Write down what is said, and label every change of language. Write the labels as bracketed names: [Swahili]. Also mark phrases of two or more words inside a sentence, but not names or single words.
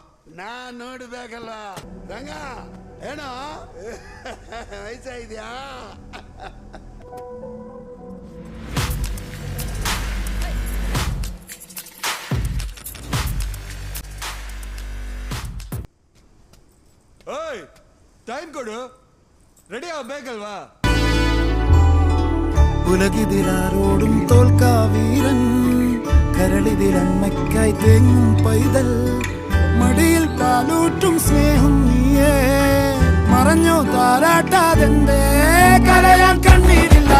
[Kannada] ನಾನ್ ನೋಡ್ಬೇಕಲ್ಲ ರಂಗ ಏನೋ ವಯಸ್ಸಾಗಿದ್ಯಾ ಓಯ್ ಟೈಮ್ ಕೊಡು ರೆಡಿ ಆಗಬೇಕಲ್ವಾ [Malayalam] ഉലകിതിലാരോടും തോൽക്കാ വീരൻ കരളിതിലമ്മയ്ക്കായി തേങ്ങും പൈതൽ മടിയിൽ താലൂറ്റും സ്നേഹം നീയേ മറഞ്ഞോ താരാട്ടാതെന്തേ കരയാൻ കണ്ണീർ